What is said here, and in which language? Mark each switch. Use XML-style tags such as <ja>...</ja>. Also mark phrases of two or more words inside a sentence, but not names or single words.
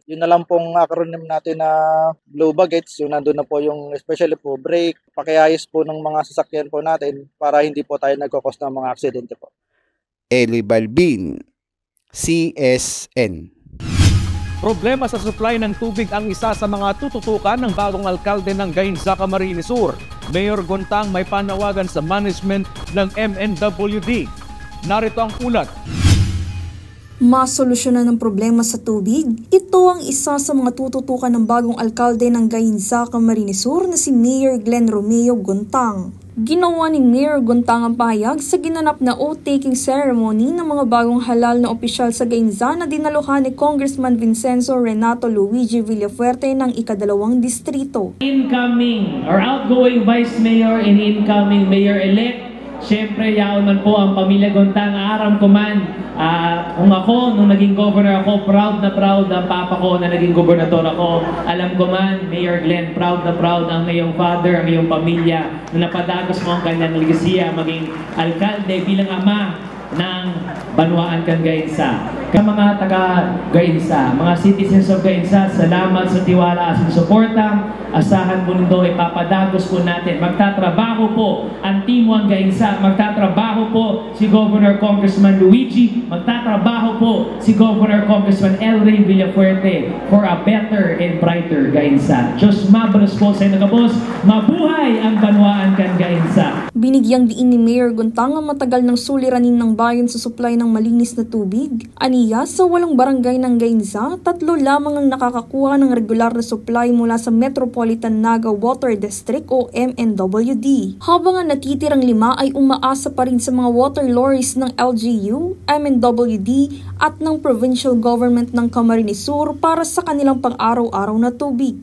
<tl>Yun na lang pong acronym natin na</tl> <en>blue baggage,</en> <tl>yung nandun na po yung especially po brake, pakiayos po ng mga sasakyan po natin para hindi po tayo nagkakos ng mga aksidente po. Eli Balbin, CSN. Problema sa supply ng tubig ang isa sa mga tututukan ng bagong alkalde ng Gainza, Camarines Sur. Mayor Gontang may panawagan sa management ng MNWD. Narito ang ulat. Masolusyonan ng problema sa tubig, ito ang isa sa mga tututukan ng bagong alkalde ng Gainza, Camarines Sur na si Mayor Glenn Romeo Gontang. Ginawa ni Mayor Gontang ang pahayag sa ginanap na oath-taking ceremony ng mga bagong halal na opisyal sa Gainza na dinaluhan ni Congressman Vincenzo Renato Luigi Villafuerte ng ika-2 distrito.</tl> <en>Incoming or outgoing Vice Mayor and incoming Mayor-elect,</en> <bik>siyempre, yaon man po ang pamilya Gontang. Aram ko man, kung ako, nung naging governor ako,</bik> <tl>proud na proud ang papa ko na naging gobernador ako. Alam ko man, Mayor Glenn, proud na proud ang iyong father, ang iyong pamilya, na napadagos mo ang kanyang legasiya, maging alkalde bilang ama ng</tl> <bik>Banwaan kan Gainsa.</bik> <tl>Kaya mga taga Gainsa, mga</tl> <en>citizens of Gainsa,</en> <tl>salamat sa tiwala at suporta. Asahan po nito, ipapadagos po natin. Magtatrabaho po ang Team 1 Gainsa, magtatrabaho po si Governor Congressman Luigi, magtatrabaho po si Governor Congressman El Rey Villafuerte</tl> <en>for a better and brighter Gainsa.</en> <bik>Diyos mabalos po sa inyo kabos, mabuhay ang Banwaan kan Gainsa.</bik> <tl>Binigyang diin ni Mayor Guntang ang matagal ng suliranin ng bayan sa supply ng malinis na tubig. Aniya, sa 8 barangay ng Gainsa, 3 lamang ang nakakakuha ng regular na supply mula sa Metropolitan Naga Water District o MNWD. Habang ang natitirang 5 ay umaasa pa rin sa mga</tl> <en>water lorries</en> <tl>ng LGU, MNWD at ng</tl> <en>provincial government</en> <tl>ng Camarines Sur para sa kanilang pang-araw-araw na tubig.</tl>